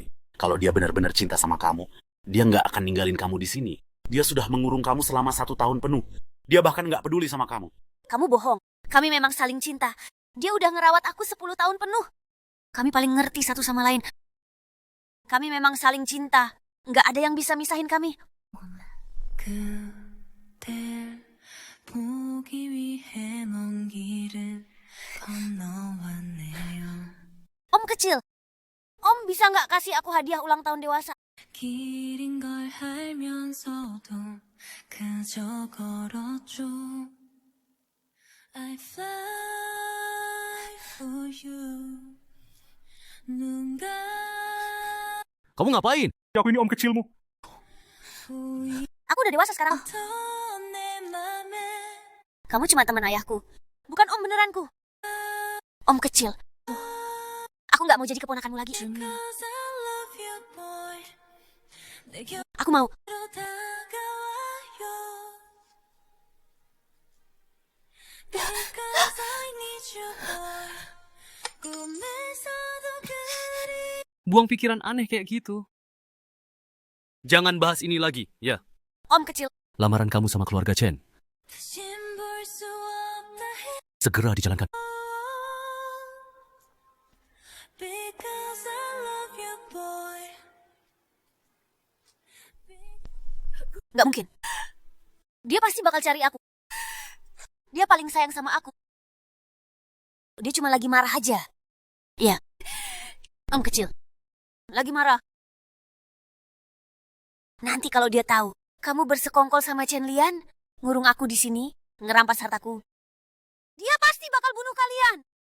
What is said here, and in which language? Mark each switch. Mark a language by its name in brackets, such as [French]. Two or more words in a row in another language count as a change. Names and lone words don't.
[Indonesian] Kalau dia benar-benar cinta sama kamu, dia nggak akan ninggalin kamu di sini. Dia sudah mengurung kamu selama 1 tahun penuh. Dia bahkan nggak peduli sama kamu. Kamu bohong. Kami memang saling cinta. Dia udah ngerawat aku 10 tahun penuh. Kami paling ngerti satu sama lain. Kami memang saling cinta. Nggak ada yang bisa misahin kami. [Korean] 그댈 보기 위해 먼 길을 건너왔네요. [Indonesian] Om kecil, om bisa nggak kasih aku hadiah ulang tahun dewasa? [Korean] 길인 걸 알면서도 그저 걸었죠. [English] I fly for you. [Korean] 눈 [Indonesian] Kamu ngapain? Aku ini om kecilmu. Aku udah dewasa sekarang. [Korean] 감던 내 맘에 [Indonesian] Kamu cuma teman ayahku, bukan om beneranku. Om kecil, aku nggak mau jadi keponakanmu lagi. [English] Cause I love you boy. [Korean] 내 [Indonesian] Aku mau. [Korean] 곁으로 다가와요. [English] Because I need you boy. [Korean] 꿈에서도 그리 [Indonesian] Buang pikiran aneh kayak gitu. Jangan bahas ini lagi, ya. Om kecil, Lamaran kamu sama keluarga Chen [Korean] 다신 볼 수 없다 해. [Indonesian] segera dijalankan. [English] Because I love you boy. [Indonesian] nggak mungkin. Dia pasti bakal cari aku. Dia paling sayang sama aku. Dia cuma lagi marah aja. Iya, om kecil, lagi marah. Nanti kalau dia tahu kamu bersekongkol sama Chen Lian, ngurung aku di sini, ngerampas hartaku, dia pasti bakal bunuh kalian.